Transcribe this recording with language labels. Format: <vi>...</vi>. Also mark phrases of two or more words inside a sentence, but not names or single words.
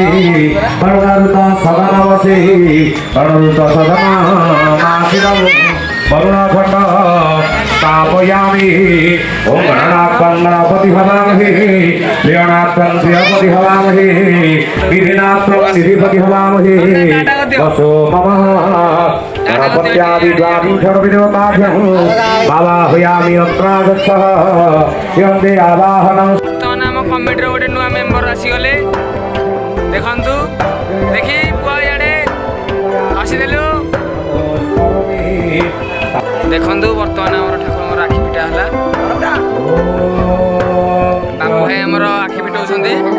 <sa>वरुणारुता सदनवसि वरुणरुता सदनामासिदं वरुणखण्ड स्थापयामि ओम गणनाथं गणपति हवामहे प्रियनाथं प्रियपति हवामहे विधिनाथं निधिपति हवामहे वसो मम गणपत्यादि द्वादशविधोपाभ्यं भावाहयामि अत्रागच्छः यन्दे आवाहनं।</sa> <or>ବର୍ତ୍ତମାନ ଆମ କମିଟିର ଗୋଟେ ନୂଆ ମେମ୍ବର ଆସିଗଲେ। ଦେଖନ୍ତୁ ଦେଖି ପୁଅ ଇଆଡ଼େ ଆସିଦେଲୁ। ଦେଖନ୍ତୁ ବର୍ତ୍ତମାନ ଆମର ଠାକୁରଙ୍କର ଆଖି ପିଟା ହେଲା। ବାବୁ ଭାଇ ଆମର ଆଖି ପିଟାଉଛନ୍ତି।</or>